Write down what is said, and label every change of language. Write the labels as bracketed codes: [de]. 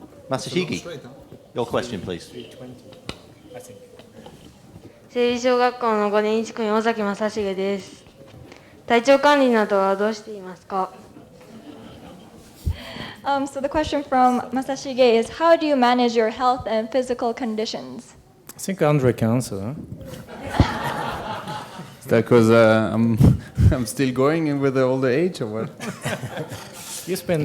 [en] Masashigi, your question, please. [ja] 整理小学校の5年1組尾崎正成です。体調管理などはどうしていますか？ [en] So the question from Masashige is, how do you manage your health and physical conditions? I think Andre can answer. Huh? Is that because I'm still going with the older age or what? You spent